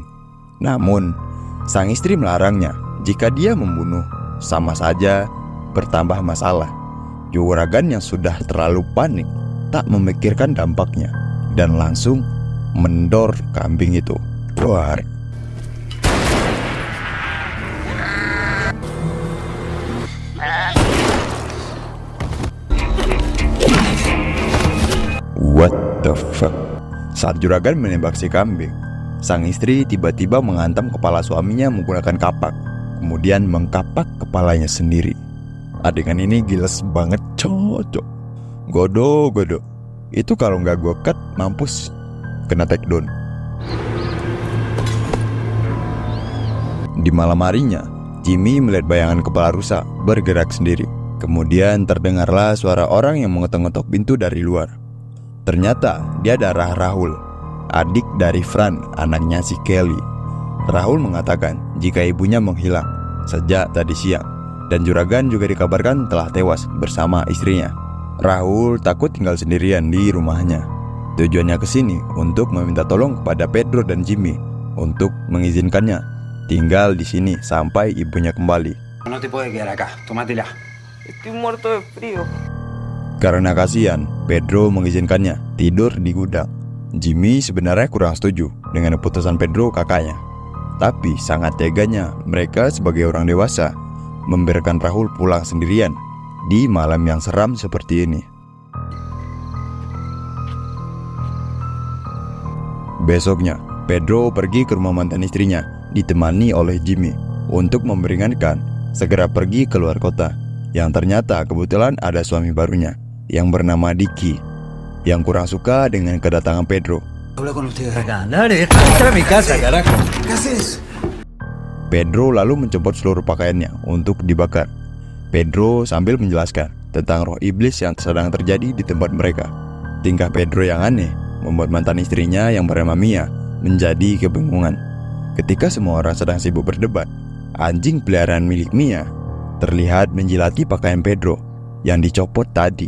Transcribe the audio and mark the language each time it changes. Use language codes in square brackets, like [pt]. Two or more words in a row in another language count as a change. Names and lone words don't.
[id] Namun, sang istri melarangnya. Jika dia membunuh, sama saja bertambah masalah. Juragan yang sudah terlalu panik tak memikirkan dampaknya dan langsung mendor kambing itu. Duar. [en] What the fuck? [id] Saat juragan menembak si kambing, sang istri tiba-tiba menghantam kepala suaminya menggunakan kapak, kemudian mengkapak kepalanya sendiri. Adegan ini giles banget, cocok. Godo. Itu kalau nggak gue cut, mampus. Kena [en] take down. [id] Di malam harinya, Jimmy melihat bayangan kepala rusa bergerak sendiri. Kemudian terdengarlah suara orang yang mengetok-ngetok pintu dari luar. Ternyata dia adalah Rahul, adik dari Fran, anaknya si Kelly. Rahul mengatakan jika ibunya menghilang sejak tadi siang, dan juragan juga dikabarkan telah tewas bersama istrinya. Rahul takut tinggal sendirian di rumahnya. Tujuannya ke sini untuk meminta tolong kepada Pedro dan Jimmy untuk mengizinkannya tinggal di sini sampai ibunya kembali. [es] No te puedes quedar acá, tómatela. Estoy muerto de frío. [id] Karena kasihan, Pedro mengizinkannya tidur di gudang. Jimmy sebenarnya kurang setuju dengan keputusan Pedro kakaknya. Tapi sangat teganya mereka sebagai orang dewasa membiarkan Rahul pulang sendirian di malam yang seram seperti ini. Besoknya, Pedro pergi ke rumah mantan istrinya ditemani oleh Jimmy untuk memperingatkan segera pergi keluar kota. Yang ternyata kebetulan ada suami barunya yang bernama Dicky yang kurang suka dengan kedatangan Pedro. [es] Habla con ustedes acá. Dale, entra a mi casa, carajo. ¿Qué haces? [id] Pedro lalu mencopot seluruh pakaiannya untuk dibakar. Pedro sambil menjelaskan tentang roh iblis yang sedang terjadi di tempat mereka. Tingkah Pedro yang aneh membuat mantan istrinya yang bernama Mia menjadi kebingungan. Ketika semua orang sedang sibuk berdebat, anjing peliharaan milik Mia terlihat menjilati pakaian Pedro yang dicopot tadi.